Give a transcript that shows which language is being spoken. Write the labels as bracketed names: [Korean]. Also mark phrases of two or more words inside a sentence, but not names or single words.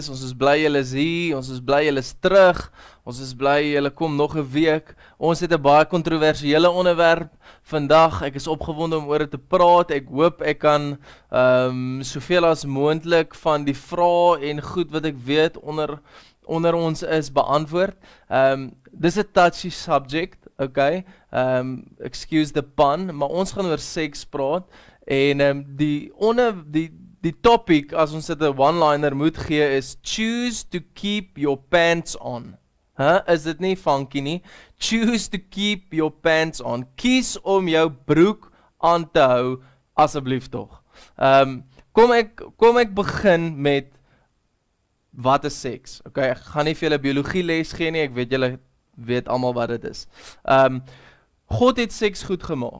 [Afrikaans] Ons is bly julle is hier, ons is bly julle is terug, ons is bly julle kom nog 'n week. Ons het 'n baie kontroversiële onderwerp vandag. Ek is opgewonde om oor dit te praat. Ek hoop ek kan soveel as moontlik van die vrae en goed wat ek weet onder ons is beantwoord. Dis 'n [English] touchy subject, [Afrikaans] okay? [English] Excuse the pun, [Afrikaans] maar ons gaan oor seks praat. En die topic, as ons dit 'n one-liner moet gee, is [English] choose to keep your pants on. [Afrikaans] Is dit nie funky nie? [English] Choose to keep your pants on. [Afrikaans] Kies om jou broek aan te hou, asseblief tog. Kom ek begin met wat is seks? Okay, ek gaan nie vir julle biologie les gee nie, ek weet julle weet almal wat dit is. God het seks goed gemaak.